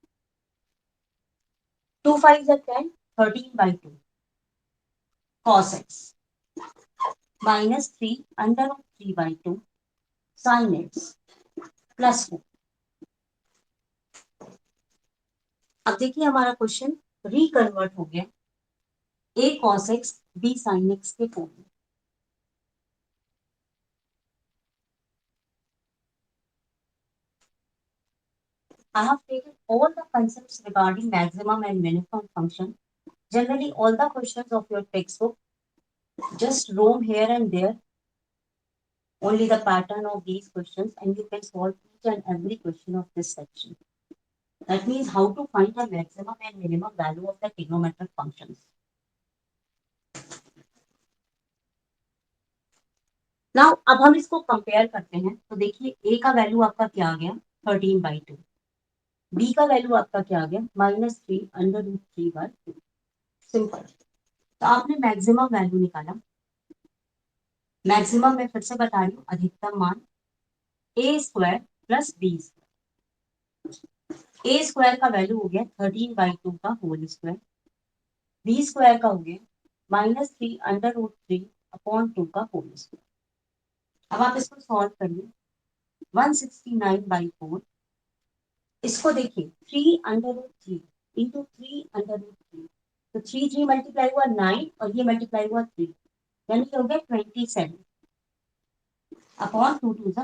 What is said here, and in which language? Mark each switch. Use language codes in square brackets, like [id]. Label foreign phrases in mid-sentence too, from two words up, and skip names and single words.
[en] 2 5 10, 13/2 cos x minus 3 under root 3/2 sine x plus 4. [hi] अब देखिए हमारा [en] question reconvert [hi] हो गया a cos x b sin x के फॉर्म में। [en] I have taken all the concepts regarding maximum and minimum function. Generally, all the questions of your textbook just roam here and there, only the pattern of these questions, and you can solve each and every question of this section. That means how to find the maximum and minimum value of the trigonometric functions. Now, [hi] अब हम इसको कंपेयर करते हैं तो देखिए a का वैल्यू आपका क्या आ गया 13/2, बी का वैल्यू आपका क्या आ गया, -3 √3/2। सिंपल। तो आपने [en] maximum value [hi] निकाला। मैक्सिमम मैं फिर से बता रही हूँ, अधिकतम मान a² + b²। a² का वैल्यू हो गया 13/2 का [en] whole square, [hi] b² का हो गया -3 √3/2 का [en] whole square. [hi] अब आप इसको सॉल्व करिए। 169/4, इसको देखिए 3 √3 इंटू 3 √3, तो 3 मल्टीप्लाई हुआ 9 और ये मल्टीप्लाई हुआ 3, यानी कि हो गया 27/2 2।